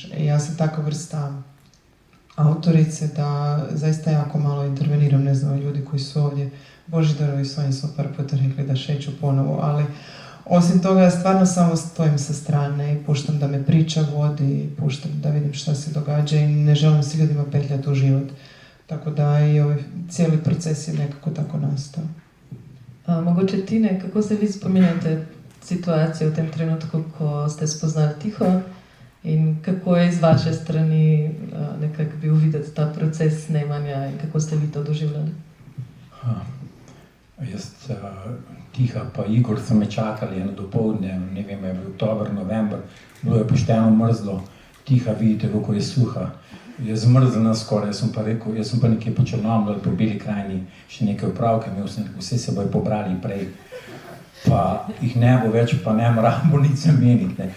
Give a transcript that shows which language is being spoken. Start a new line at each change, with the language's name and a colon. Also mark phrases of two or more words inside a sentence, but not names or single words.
Croatian: I ja sam takva vrsta autorice da zaista jako malo interveniram, ne znam, ljudi koji su ovdje, Božidar i Sonja su par puta rekli da šeću ponovo, ali osim toga ja stvarno samo stojim sa strane i puštam da me priča vodi, puštam da vidim šta se događa i ne želim se ljudima petljati u život. Tako da i ovaj cijeli proces je nekako tako nastao.
Slovenian: Mogoče Tine, kako se vi spominjate situacijo v tem trenutku, ko ste spoznali Tiho in kako je iz vaše strani nekako bil videti ta proces snemanja in kako ste vi to doživljali? Jaz, Tiha pa Igor so me čakali eno dopoldne, ne vem, je bil oktober, november, bilo je pošteno mrzlo, Tiha vidite, kako je suha, je zmrzlena skoraj, jaz sem pa nekje po Črnomlju ali po Beli krajini še nekaj opravke, vse se bojo pobrali prej, pa jih ne bo več, pa ne moramo nič zameniti, ne.